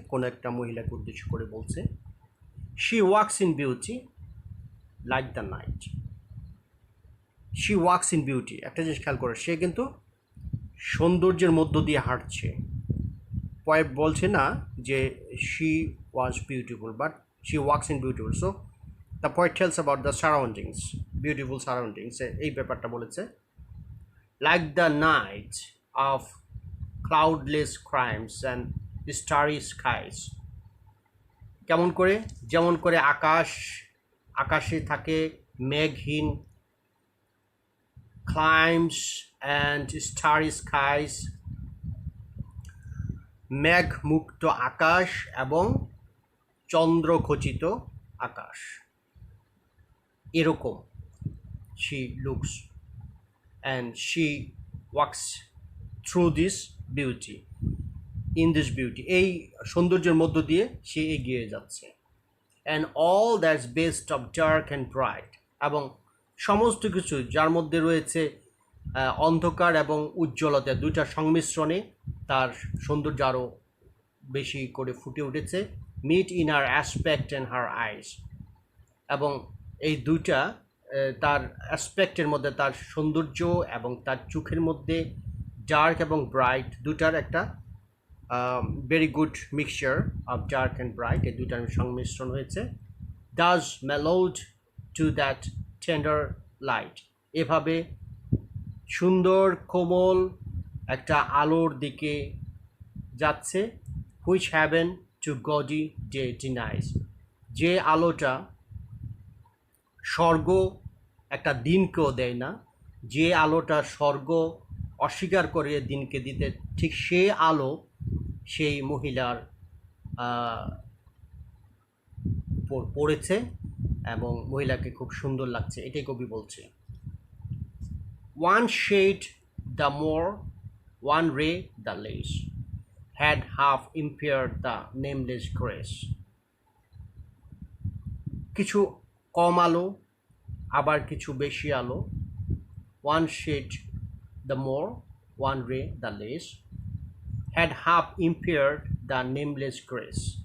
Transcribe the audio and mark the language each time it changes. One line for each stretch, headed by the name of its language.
Bangla: কোন একটা মহিলাকে উদ্দেশ্য করে বলছে।
English: She walks in beauty like the night. She walks in beauty.
Bangla: একটা জিনিস খেয়াল করে, সে কিন্তু সৌন্দর্যের মধ্য দিয়ে হাঁটছে। পয়েট বলছে না যে
English: she was beautiful, but she walks in beautiful. So the poet tells about the surroundings, beautiful surroundings.
Bangla: এই ব্যাপারটা বলেছে,
English: like the night of cloudless crimes and starry skies.
Bangla: কেমন করে? যেমন করে আকাশে থাকে মেঘহীন
English: climes and starry skies,
Bangla: মেঘ মুক্ত আকাশ এবং চন্দ্রখচিত আকাশ, এরকম
English: she looks and she walks through this beauty, in this beauty.
Bangla: এই সৌন্দর্যের মধ্য দিয়ে সে এগিয়ে যাচ্ছে।
English: and all that's best of dark and bright,
Bangla: এবং সমস্ত কিছু যার মধ্যে রয়েছে অন্ধকার এবং উজ্জ্বলতা, দুইটার সংমিশ্রণে তার সৌন্দর্য আরও বেশি করে ফুটে উঠেছে।
English: meet in her aspect and her eyes,
Bangla: এবং এই দুইটা তার অ্যাসপেক্টের মধ্যে, তার সৌন্দর্য এবং তার চোখের মধ্যে ডার্ক এবং ব্রাইট দুটার একটা
English: very good mixture of dark and bright,
Bangla: এই দুটার সংমিশ্রণ হয়েছে।
English: does mellowed to that tender light,
Bangla: এভাবে সুন্দর কোমল একটা আলোর দিকে যাচ্ছে,
English: which heaven to gaudy day denies,
Bangla: যে আলোটা স্বর্গ একটা দিনকেও দেয় না, যে আলোটা স্বর্গ অস্বীকার করে দিনকে দিতে, ঠিক সে আলো সেই মহিলার পড়েছে এবং মহিলাকে খুব সুন্দর লাগছে, এটাই কবি বলছে।
English: One shade the more, one ray the less, had half impaired the nameless grace.
Bangla: কিছু কম আলো আবার কিছু বেশি আলো,
English: one shade the more, one ray the less, had half impaired the nameless grace.